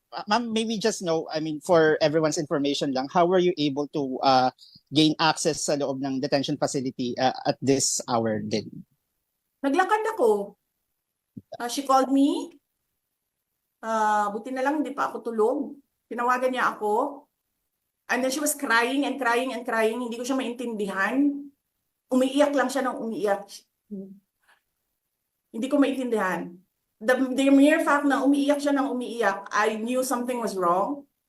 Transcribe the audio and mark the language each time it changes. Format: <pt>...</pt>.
<en>Ma'am, may we just know, I mean, for everyone's information lang, how were you able to gain access</en> <tl>sa loob ng</tl> <en>detention facility at this hour din?</en> <tl>Naglakad ako.</tl> <en>She called me.</en> <tl>Buti na lang hindi pa ako tulog. Tinawagan niya ako.</tl> <en>And then she was crying and crying and crying.</en> <tl>Hindi ko siya maintindihan. Umiiyak lang siya ng umiiyak. Hindi ko maintindihan.</tl> <en>The mere fact</en> <tl>na umiiyak siya ng umiiyak,</tl> <en>I knew something was wrong.</en>